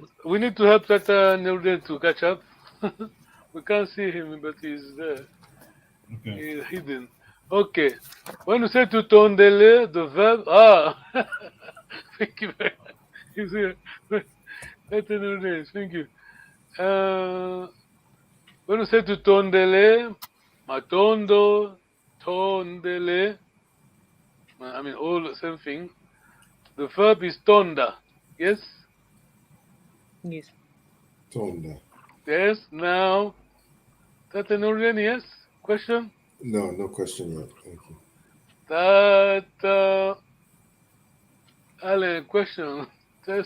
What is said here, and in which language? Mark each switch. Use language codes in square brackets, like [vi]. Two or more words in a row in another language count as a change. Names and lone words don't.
[en] We need to help Tata Nelden to catch up. We can't see him, but he's there. Okay. He's hidden. Okay. When you say to tondele, the verb, thank you very much. He's here. Tata Nelden, thank you. When you say to [ln] tondele, matondo, tondele, [en] all the same thing. The verb is tonda. Yes? Yes. Tonda. Yes. Now, Tata Nurian, yes? Question? No, no question yet. Thank you. Tata Alan, question. Just,